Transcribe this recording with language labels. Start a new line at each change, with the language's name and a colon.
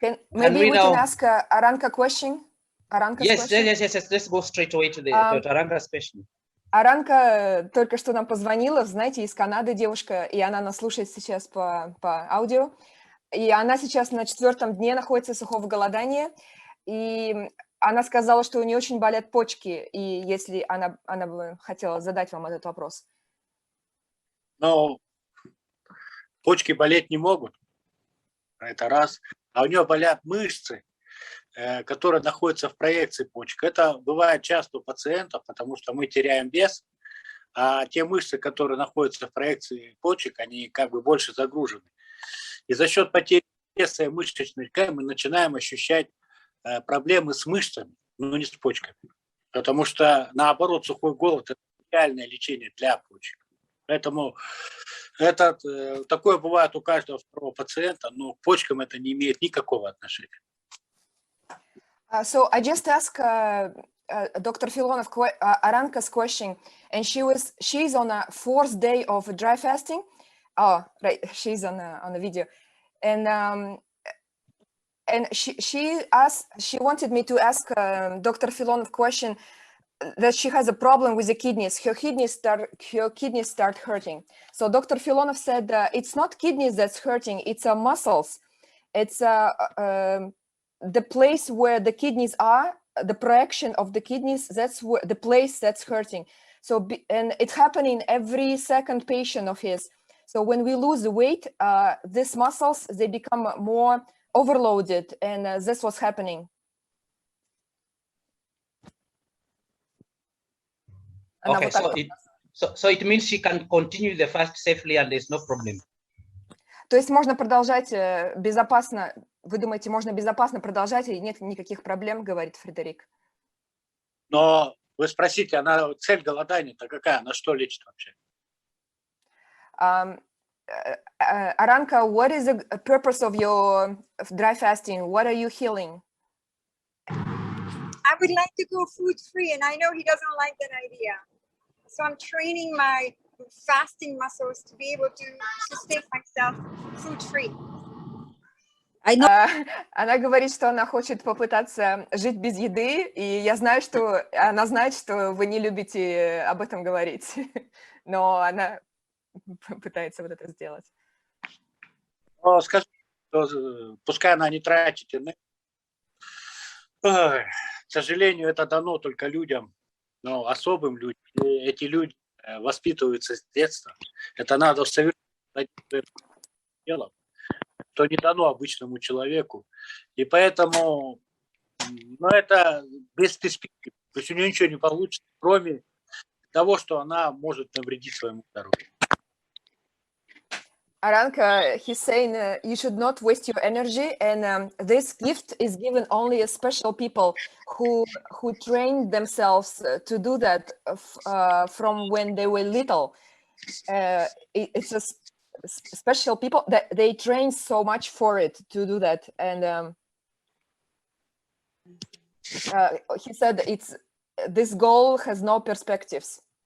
English: Maybe we can ask Aranka question. Yes. Let's go straight away to Aranka's question.
Russian: Аранка только что нам позвонила, знаете, из Канады девушка, и она нас слушает сейчас по аудио. И она сейчас на 4-м дне находится сухого голодания. И она сказала, что у нее очень болят почки, и если она бы хотела задать вам этот вопрос. Но почки болеть не могут, это раз. А у нее болят мышцы, которые находятся в проекции почек. Это бывает часто у пациентов, потому что мы теряем вес, а те мышцы, которые находятся в проекции почек, они как бы больше загружены. И за счет потери веса и мышечной ткани мы начинаем ощущать проблемы с мышцами, но не с почками. Потому что, наоборот, сухой голод – это идеальное лечение для почек. Поэтому такое бывает у каждого второго пациента, но к почкам это не имеет никакого отношения.
English: So I just asked Dr. Filonov Aranka's question, and she's on a 4th day of dry fasting. Oh, right, she's on a video, and she wanted me to ask Dr. Filonov question that she has a problem with the kidneys. Her kidneys start hurting. So Dr. Filonov said it's not kidneys that's hurting; it's muscles. It's the place where the kidneys are, the projection of the kidneys, that's the place that's hurting. So, and it's happening every second patient of his. So when we lose the weight, these muscles, they become more overloaded, and that's what's happening. Okay, so it means she can continue the fast safely and there's no problem.
Russian: То есть можно продолжать безопасно. Вы думаете, можно безопасно продолжать, и нет никаких проблем, говорит Фредерик? Но вы спросите, цель голодания-то какая? Она что лечит вообще?
English: Aranka, what is the purpose of your dry fasting? What are you healing? I would like to go food-free, and I know he doesn't like that idea. So I'm training my fasting muscles to be able to sustain myself food-free.
Russian: Она говорит, что она хочет попытаться жить без еды, и я знаю, что она знает, что вы не любите об этом говорить, но она пытается вот это сделать. Но скажи, что, пускай она не тратит энергию. К сожалению, это дано только людям, но особым людям. И эти люди воспитываются с детства. Это надо совершить делом, что не дано обычному человеку. И поэтому, ну, это бесперспективно. То есть у нее ничего не получится, кроме того, что она может навредить своему здоровью.
English: Aranka, he's saying you should not waste your energy, and this gift is given only a special people who trained themselves to do that from when they were little. It's a special people that they train so much for it to do that, and he said this goal has no perspectives.